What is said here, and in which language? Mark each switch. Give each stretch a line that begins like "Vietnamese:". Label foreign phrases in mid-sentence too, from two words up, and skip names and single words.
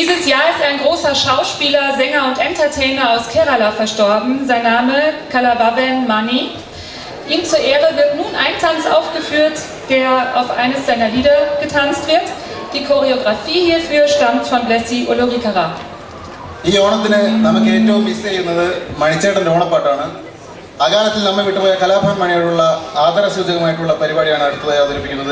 German: Dieses Jahr ist ein großer Schauspieler, Sänger und Entertainer aus Kerala verstorben. Sein Name Kalavavan Mani. Ihm zur Ehre wird nun ein Tanz aufgeführt, der auf eines seiner Lieder getanzt wird. Die Choreografie hierfür stammt von Blessy Olorikara.
Malayalam: ഈ ഓണത്തിന് നമുക്ക് ഏറ്റവും മിസ് ചെയ്യുന്നത് മണിച്ചേട്ടൻ്റെ ഓണപ്പാട്ടാണ്. അകാലത്തിൽ നമ്മെ വിട്ടുപോയ കലാഭവൻ മണിയോടുള്ള ആദരസൂചകമായിട്ടുള്ള പരിപാടിയാണ് അടുത്തതായി അവതരിപ്പിക്കുന്നത്.